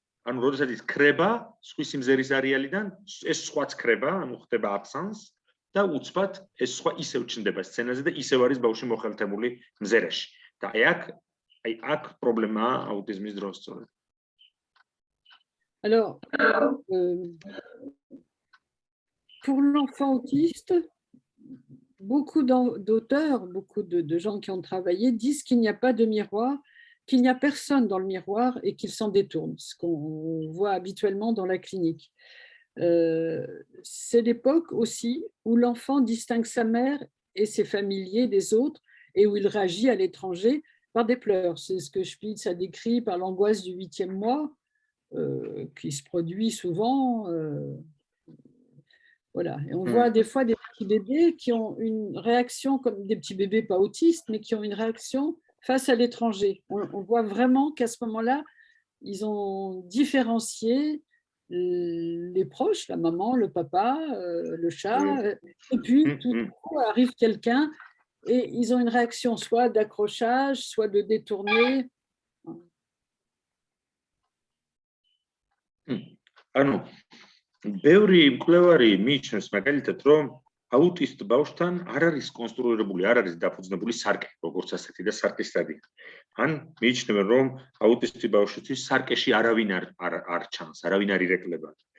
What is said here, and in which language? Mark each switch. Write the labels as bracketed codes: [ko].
[ka] ანუ როდესაც ის ქრება სხვის მზერის არეალიდან, ეს სხვაც ქრება, ანუ ხდება აბსანს და უცბად ეს სხვა ისევ ჩნდება სცენაზე და ისევ არის ბავშვი მოხელთებული მზერაში. და აქ პრობლემაა აუტიზმის დროს სწორედ. [fr] Alors, pour l'enfant autiste, beaucoup d'auteurs, beaucoup de gens qui ont travaillé disent qu'il n'y a pas de miroir, qu'il n'y a personne dans le miroir et qu'il s'en détourne, ce qu'on voit habituellement dans la clinique. C'est l'époque aussi où l'enfant distingue sa mère et ses familiers des autres et où il réagit à l'étranger par des pleurs. C'est ce que Spitz a décrit par l'angoisse du 8e mois, qui se produit souvent. Voilà. Et on voit des fois des petits bébés qui ont une réaction, comme des petits bébés pas autistes, mais qui ont une réaction face à l'étranger. On voit vraiment qu'à ce moment-là, ils ont différencié les proches, la maman, le papa, le chat, et puis tout d'un coup arrive quelqu'un et ils ont une réaction soit d'accrochage, soit de détourner. [ka] ანუ ბევრი მკვლევარი მიიჩნევს მაგალითად რომ აუტისტ ბავშვთან არ არის კონსტრუირებული, არ არის დაფუძნებული სარკე, როგორც ასეთი და სარკის სტადია. ან მიიჩნევენ რომ აუტისტი ბავშვისთვის სარკეში არავინ არ ჩანს, არავინ არ ირეკლება.